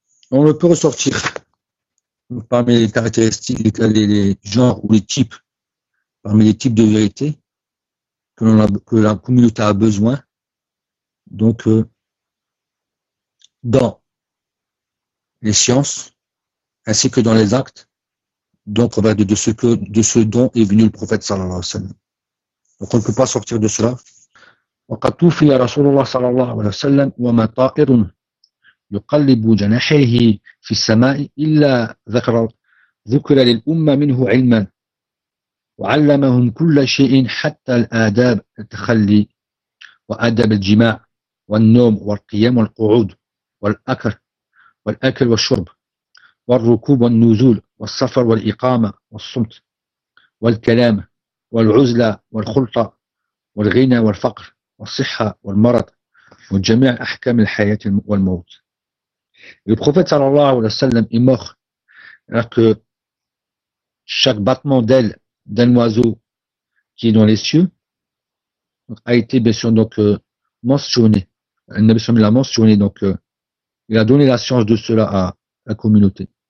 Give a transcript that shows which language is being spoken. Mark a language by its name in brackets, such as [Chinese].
[French] On ne peut ressortir parmi les caractéristiques, les genres ou les types, parmi les types de vérité que la communauté a besoin, donc dans les sciences ainsi que dans les actes, donc de ce dont est venu le prophète sallallahu alayhi wa sallam. Donc on ne peut pas sortir de cela. [Arabic] وَقَدْ تُوفِيَ رَسُولُ اللَّهِ صَلَى اللَّهُ عَلَيْهِ وَسَلَّمَ وَمَا طَائِرٌ يقلب جناحيه في السماء إلا ذكر للأمة منه علما وعلمهم كل شيء حتى الآداب التخلي وآداب الجماع والنوم والقيام والقعود والأكل والشرب والركوب والنزول والسفر والإقامة والصمت والكلام والعزلة والخلطة والغنى والفقر والصحة والمرض وجميع أحكام الحياة والموت. [French] Le prophète sallallahu alayhi wa sallam est mort alors que chaque battement d'aile d'un oiseau qui est dans les cieux a été bien sûr donc mentionné. Le Nabi sallam l'a mentionné, donc il a donné la science de cela à la communauté.